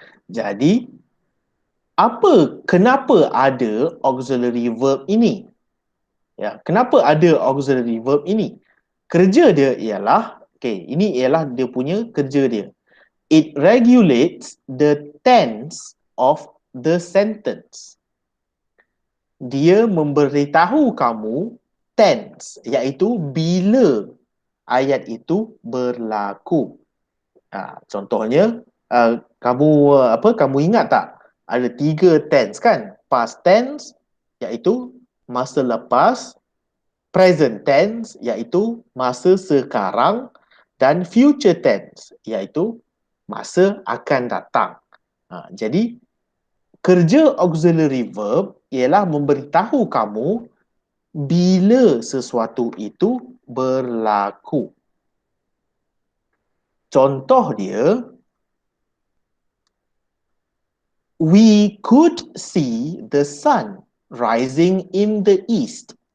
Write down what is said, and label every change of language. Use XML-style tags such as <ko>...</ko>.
<ms>Jadi, kenapa ada auxiliary verb ini? Ya, kenapa ada auxiliary verb ini? Kerja dia ialah Okay, ini ialah dia punya kerja dia.</ms> <en>It regulates the tense of the sentence.</en> <ms>Dia memberitahu kamu tense, iaitu bila ayat itu berlaku. Contohnya, kamu ingat tak? Ada 3 tense kan? Past tense, iaitu masa lepas. Present tense, iaitu masa sekarang. Dan future tense, iaitu masa akan datang. Jadi, kerja auxiliary verb ialah memberitahu kamu bila sesuatu itu berlaku. Contoh dia,</ms> <en>we could see the sun rising in the east.</en>